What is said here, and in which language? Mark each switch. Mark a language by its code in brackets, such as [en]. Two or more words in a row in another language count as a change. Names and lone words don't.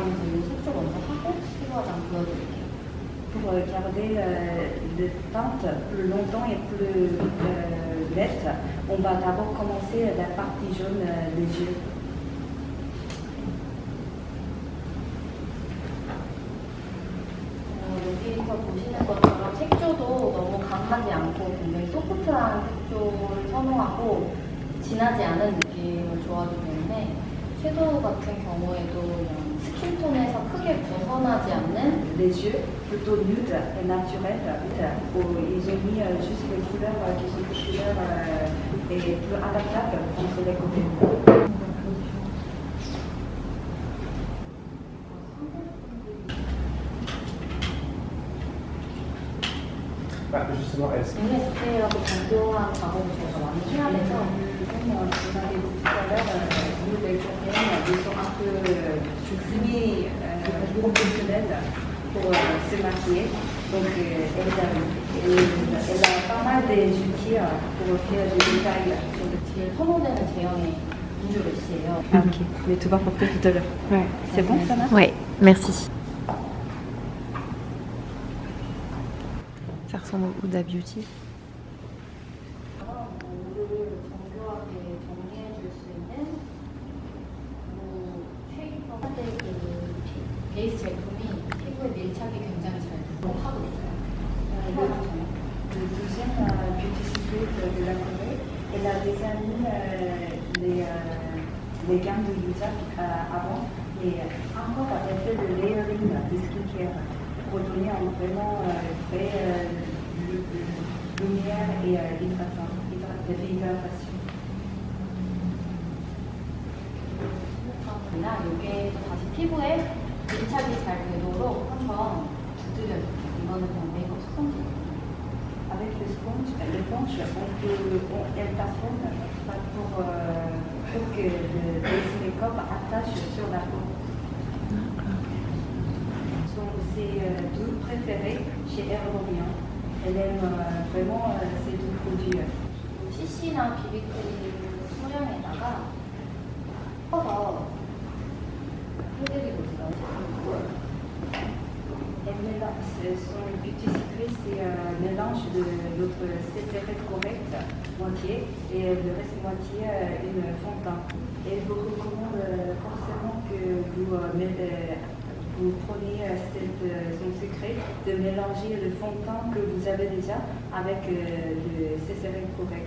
[ko] 그래서 이 색조 먼저 하고 피부 화장 보여드릴게요. [fr] Pour garder le teinte plus longtemps et plus nette, on va d'abord commencer la partie jaune des yeux. [ko] 여기서 보시는 것처럼 색조도 너무 강하지 않고 굉장히 소프트한 색조를 선호하고 진하지 않은 느낌을 좋아하기 때문에 섀도우 같은 경우에도 그냥 스킨톤에서 크게 벗어나지 않는 [fr] Les yeux plutôt nudes et naturels. Ils ont mis juste les couleurs qui sont plus claires et plus adaptables entre les côtés. Justement, est-ce que... [ko] MSK라고 정교한 작업을 저희가 많이 해야 돼서 [fr] Comme on avait dit tout à l'heure, nous les Coréens, ils sont un peu semi-professionnels pour se maquiller. Donc elle a pas mal d'outils pour faire des détails sur le [ko] 제일 선호되는 제형의 인조레시예요. [fr] Ah ok, mais tu vas porter tout à l'heure. Ouais. C'est bon ça marche? Ouais, merci. Ça ressemble au Huda Beauty. [ko] 베이스 제품이 피부에 밀착이 굉장히 잘 하고 있어요. [fr] Le deuxième [en] beauty secret [fr] de la Corée, elle a déjà mis les gammes de Yusa avant et encore elle fait le layering de skincare pour donner un vraiment vrai lumière et hydratation. [ko] 이게 또 다시 피부에 밀착이 잘 되도록 한번 두드려줄게요. 이거는 그냥 메이크업 스펀지. [fr] Avec le sponge, elle taponne pour que le [en] base make-up [fr] attache sur la peau. Sont ses deux préférés chez Herborian. Elle aime vraiment ces deux produits. [ko] CC랑 비비크림 소량에다가 섞어서 해드리고 있어요. [fr] Son [en] beauty secret, [fr] c'est un mélange de notre CCR correct moitié et le reste moitié une fond de teint. Et je vous recommande forcément que vous preniez son secret de mélanger le fond de teint que vous avez déjà avec le CCR correct.